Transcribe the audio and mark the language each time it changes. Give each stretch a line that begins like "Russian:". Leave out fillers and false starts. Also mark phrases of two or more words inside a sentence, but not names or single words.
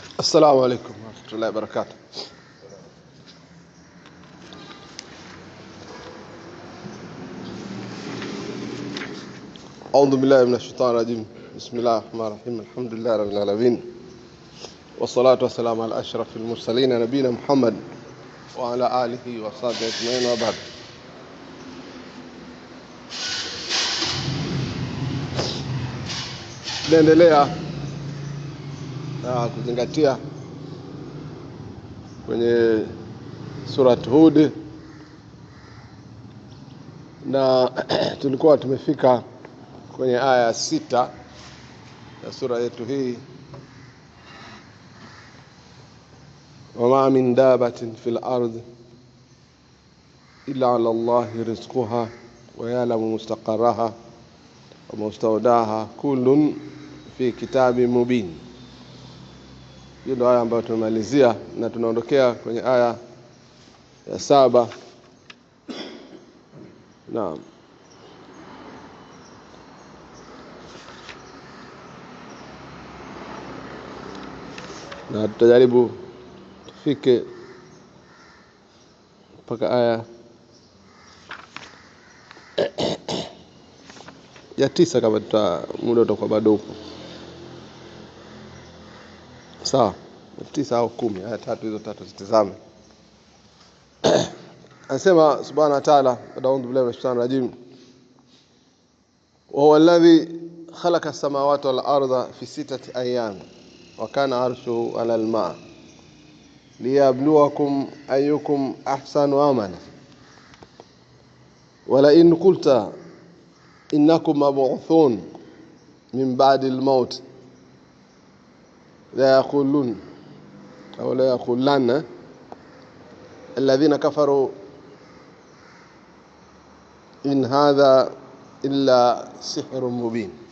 Arabic: السلام عليكم ورحمة الله وبركاته. أعوذ بالله من الشيطان الرجيم. بسم الله الرحمن الرحيم. الحمد لله رب العالمين، والصلاة والسلام على أشرف المرسلين نبينا محمد وعلى آله وصحبه أجمعين وبعد.
Swahili: Tunaendelea kuzingatia kwenye surat Hud, na tulikuwa tumefika kwenye aya 6 ya sura yetu hii.
Arabic: وما من دابة في الأرض إلا على الله رزقها ويعلم مستقرها ومستودعها كل في كتاب مبين.
Swahili: Hiyo ndio aya ambayo tumemalizia, na tunaondokea kwenye aya ya 7. Naam. Na tutajaribu tufike mpaka aya ya 9 kama muda utakuwa bado upo. Sawa, 9 au 10, aya 3 hizo 3 zitazame.
Arabic: Anasema سبحانه وتعالى، أعوذ بالله من الشيطان الرجيم. وهو الذي خلق السماوات والأرض في 6 أيام وكان عرشه على الماء ليبلوكم أيكم أحسن عملا. ولئن قلت إنكم مبعوثون من بعد الموت ليقولون أو ليقولن الذين كفروا إن هذا إلا سحر مبين.